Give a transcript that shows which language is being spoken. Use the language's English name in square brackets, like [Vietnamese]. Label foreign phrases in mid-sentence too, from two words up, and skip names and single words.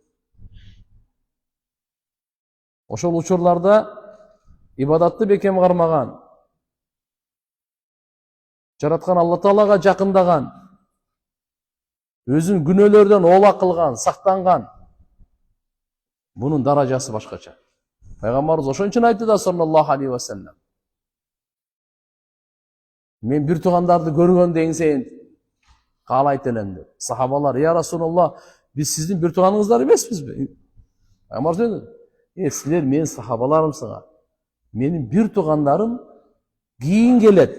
[Kyrgyz] Ошол учурларда ибадатты бекем кармаган, жараткан Алла Таалага жакындаган, өзүн күнөөлөрдөн оола кылган, сактанган, бунун даражасы башкача. Пайгамбарыбыз ошон үчүн айтты да [Arabic] صلى الله عليه وسلم. [Kyrgyz] Мен бир туугандарды көргөндө эң сайын каалайт элем деп. Сахабалар: [Arabic] "يا رسول الله, [Kyrgyz] биз сиздин бир тууганыңыздар эмеспизби?" Пайгамбар айтты: "Силер менин сахабаларымсыңар. Менин бир туугандарым кийин келет.